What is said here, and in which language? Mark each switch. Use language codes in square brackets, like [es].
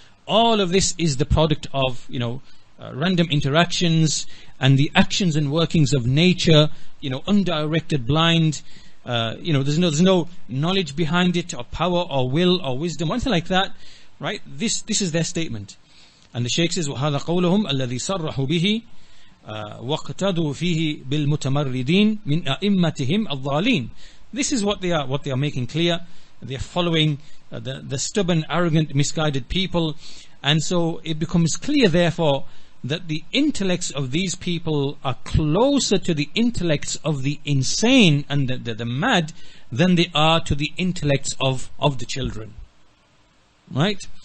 [en] All of this is the product of random interactions and the actions and workings of nature, undirected, blind. There's no knowledge behind it, or power, or will, or wisdom, or anything like that. Right? This is their statement. And the Shaykh says, [ar] وَهَذَا قَوْلُهُمْ الَّذِي صَرَّحُوا بِهِ وَاقْتَدُوا فِيهِ بِالْمُتَمَرِّدِينَ مِنْ أَئِمَّتِهِمْ الضَّالِينَ. [en] This is what they are making clear. They are following the stubborn, arrogant, misguided people. And so it becomes clear, therefore, that the intellects of these people are closer to the intellects of the insane and the mad than they are to the intellects of the children. Right?